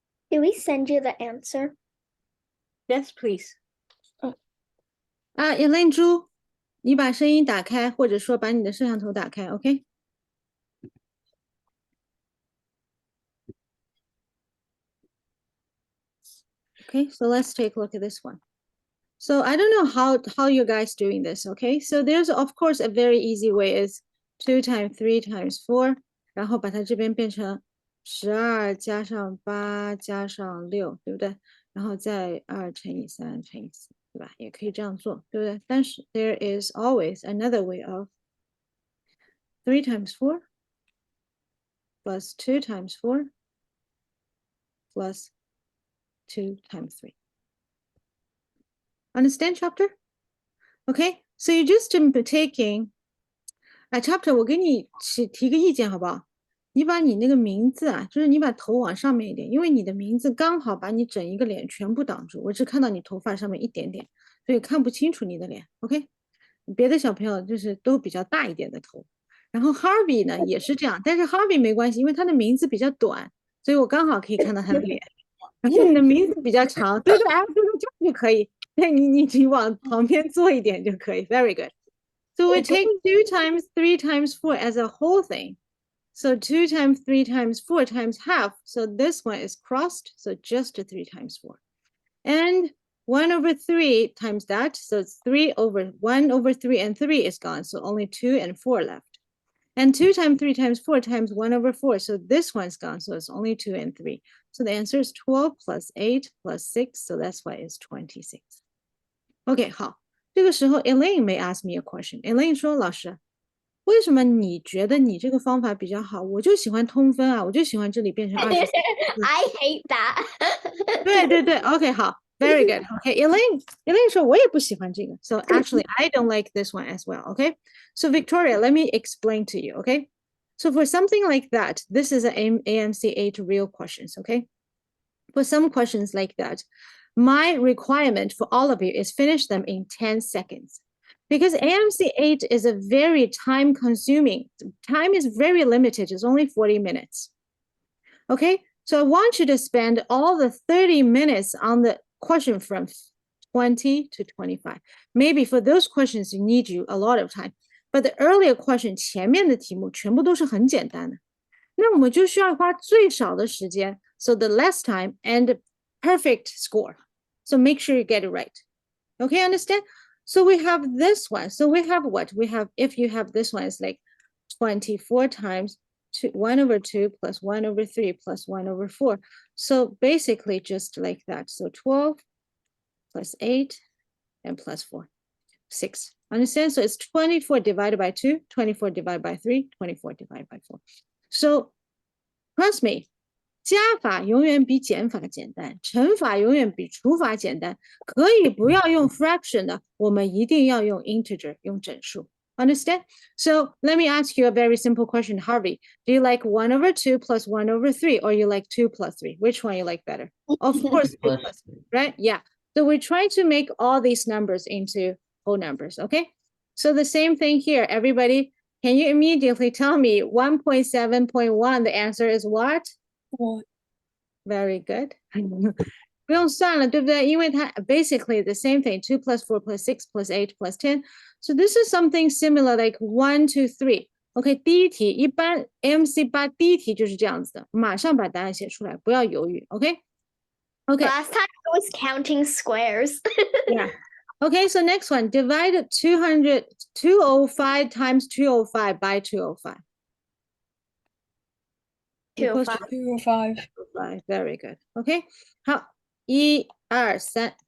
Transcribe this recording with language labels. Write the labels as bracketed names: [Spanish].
[English] Did we send you the answer? Yes, please. [Chinese] Elaine 猪，你把声音打开，或者说把你的摄像头打开 ，OK？ [English] Okay, so let's take a look at this one. So I don't know how you guys doing this, okay? So there's of course a very easy way is 2 times 3 times 4， [Chinese] 然后把它这边变成12加上8加上6，对不对？然后再2乘以3乘以4，对吧？也可以这样做，对不对？但是 [English] there is always another way of 3 times 4 plus 2 times 4 plus 2 times 3. Understand, chapter? Okay, so you just taking chapter [Chinese] 我给你提个意见好不好？你把你那个名字啊，就是你把头往上面一点，因为你的名字刚好把你整一个脸全部挡住，我只看到你头发上面一点点，所以看不清楚你的脸。 OK， 别的小朋友就是都比较大一点的头，然后 Harvey 呢也是这样，但是 Harvey 没关系，因为他的名字比较短，所以我刚好可以看到他的脸。然后你的名字比较长，对对，哎，对对，这样就可以。对你往旁边坐一点就可以。 [English] Very good. So we take 2 times 3 times 4 as a whole thing. So 2 times 3 times 4 times half. So this one is crossed. So just 3 times 4. And 1 over 3 times that. So it's 3 over 1 over 3 and 3 is gone. So only 2 and 4 left. And 2 times 3 times 4 times 1 over 4. So this one's gone. So it's only 2 and 3. So the answer is 12 plus 8 plus 6. So that's why it's 26. OK, [Chinese] 好，这个时候 [English] Elaine may ask me a question. [Chinese] Elaine 说：“老师，为什么你觉得你这个方法比较好？我就喜欢通分啊，我就喜欢这里变成24。” [English] I hate that. [Chinese] 对对对 ，OK， 好。 [English] Very good. [Chinese] Okay, Elaine 说我也不喜欢这个。 [English] So actually, I don't like this one as well. Okay, so Victoria, let me explain to you. Okay, so for something like that, this is an AMC8 real questions. Okay, for some questions like that, my requirement for all of you is finish them in 10 seconds. Because AMC8 is a very time consuming, time is very limited, it's only 40 minutes. Okay, so I want you to spend all the 30 minutes on the question from 20 to 25. Maybe for those questions, you need you a lot of time. But the earlier question [Chinese] 前面的题目全部都是很简单的，那我们就需要花最少的时间 [English] so the less time and perfect score. So make sure you get it right. Okay, understand? So we have this one. So we have what? We have, if you have this one, it's like 24 times 1 over 2 plus 1 over 3 plus 1 over 4. So basically just like that. So 12 plus 8 and plus 4. 6. Understand? So it's 24 divided by 2, 24 divided by 3, 24 divided by 4. So trust me, [Chinese] 加法永远比减法简单，乘法永远比除法简单。可以不要用 fraction 的，我们一定要用 integer，用整数。 [English] Understand? So let me ask you a very simple question, Harvey. Do you like 1 over 2 plus 1 over 3, or you like 2 plus 3? Which one you like better? Of course, 2 plus 3, right? Yeah. So we're trying to make all these numbers into whole numbers, okay? So the same thing here, everybody. Can you immediately tell me 1.7.1, the answer is what? One. Very good. [Chinese] 不用算了，对不对？因为它 [English] basically the same thing, 2 plus 4 plus 6 plus 8 plus 10. So this is something similar like 1, 2, 3. [Chinese] OK， 第一题一般 MC8 第一题就是这样子的，马上把答案写出来，不要犹豫。 [English] OK， Last time I was counting squares. yeah. Okay, so next one, divide 205 times 205 by 205. Equals to 205. 205. Very good. Okay. [Chinese] 好， [English] 1、2、3.